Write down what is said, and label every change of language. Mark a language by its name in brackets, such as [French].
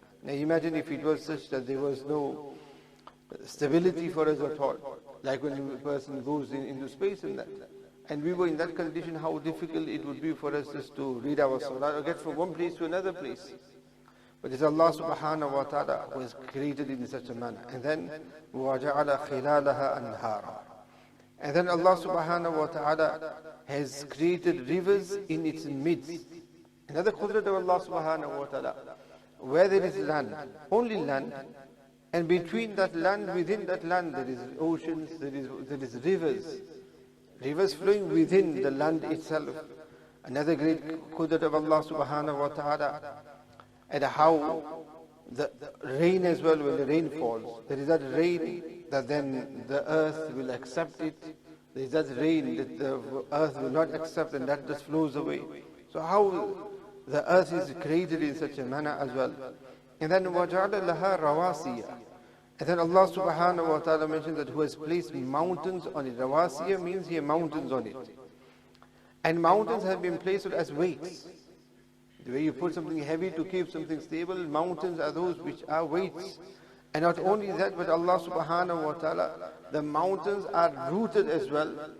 [English] Now imagine if it was such that there was no stability for us at all. Like when a person goes into space and that. And we were in that condition, how difficult it would be for us just to read our salah or get from one place to another place. But it's Allah subhanahu wa ta'ala who has created it in such a manner. And then, [Arabic] وَجَعَلَ خِلَالَهَا أَنْهَارًا. [English] And then Allah subhanahu wa ta'ala has created rivers in its midst. Another qudrat of Allah subhanahu wa ta'ala. Where there is land, only land, and between that land, within that land, there is oceans, there is rivers flowing within the land itself. Another great qudrat of Allah subhanahu wa ta'ala. And how the rain as well, when the rain falls, there is that rain that then the earth will accept it. There is that rain that the earth will not accept, and that just flows away. So how the earth is created in such a manner as well. And then [Arabic] وَجَعَلَ لَهَا رَوَاسِيَ. [English] And then Allah subhanahu wa ta'ala mentioned that who has placed mountains on it. Rawasiya means here mountains on it. And mountains have been placed as weights. The way you put something heavy to keep something stable, mountains are those which are weights. And not only that, but Allah subhanahu wa ta'ala, the mountains are rooted as well.